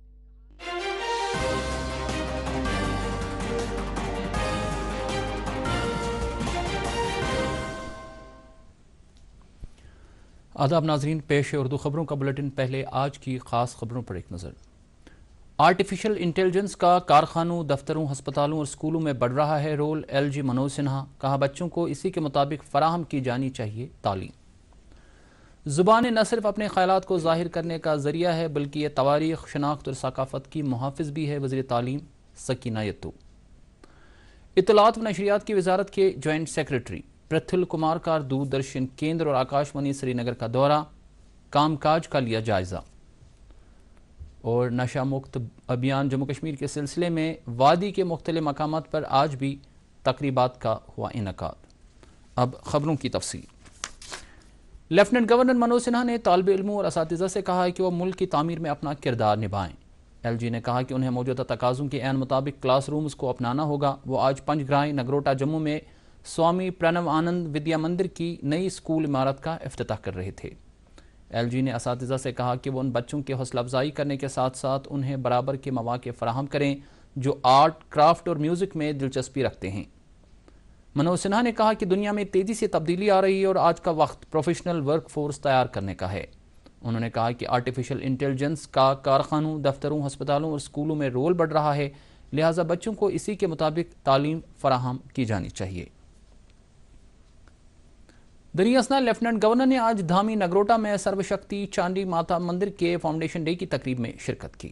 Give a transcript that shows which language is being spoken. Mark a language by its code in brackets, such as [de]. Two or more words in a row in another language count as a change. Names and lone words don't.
[ur] آداب ناظرین، پیش ہے اردو خبروں کا بلیٹن۔ پہلے آج کی خاص خبروں پر ایک نظر۔ [en] artificial intelligence [ur] کا کارخانوں، دفتروں، ہسپتالوں اور اسکولوں میں بڑھ رہا ہے رول۔ LG منوج سنہا، کہا بچوں کو اسی کے مطابق فراہم کی جانی چاہیے تعلیم۔ زبان نہ صرف اپنے خیالات کو ظاہر کرنے کا ذریعہ ہے بلکہ یہ تواریخ، شناخت اور ثقافت کی محافظ بھی ہے، وزیر تعلیم سکینہ یتو۔ اطلاعات و نشریات کی وزارت کے [en] joint secretary [ur] پرتھل کمار کا دوردرشن کیندر اور آکاشوانی سری نگر کا دورہ، کام کاج کا لیا جائزہ۔ اور نشہ مکت ابھیان جموں کشمیر کے سلسلے میں وادی کے مختلف مقامات پر آج بھی تقریبات کا ہوا انعقاد۔ اب خبروں کی تفصیل۔ لیفٹیننٹ گورنر منوج سنہا نے طالب علموں اور اساتذہ سے کہا ہے کہ وہ ملک کی تعمیر میں اپنا کردار نبھائیں۔ LG نے کہا کہ انہیں موجودہ تقاضوں کے عین مطابق [en] class rooms [ur] کو اپنانا ہوگا۔ وہ آج پنج گرائیں نگروٹا جموں میں سوامی پرنو آنند ودیا مندر کی نئی اسکول عمارت کا افتتاح کر رہے تھے۔ LG نے اساتذہ سے کہا کہ وہ ان بچوں کی حوصلہ افزائی کرنے کے ساتھ ساتھ انہیں برابر کے مواقع فراہم کریں جو [en] art, craft [ur] اور میوزک میں دلچسپی رکھتے ہیں۔ منوج سنہا نے کہا کہ دنیا میں تیزی سے تبدیلی آ رہی ہے اور آج کا وقت [en] professional work force [ur] تیار کرنے کا ہے۔ انہوں نے کہا کہ [en] artificial intelligence [ur] کا کارخانوں، دفتروں، ہسپتالوں اور اسکولوں میں رول بڑھ رہا ہے، لہٰذا بچوں کو اسی کے مطابق تعلیم فراہم کی جانی چاہیے۔ دریں اثنا لیفٹیننٹ گورنر نے آج دھامی نگروٹا میں سرو شکتی چانڈی ماتا مندر کے [en] foundation day [ur] کی تقریب میں شرکت کی۔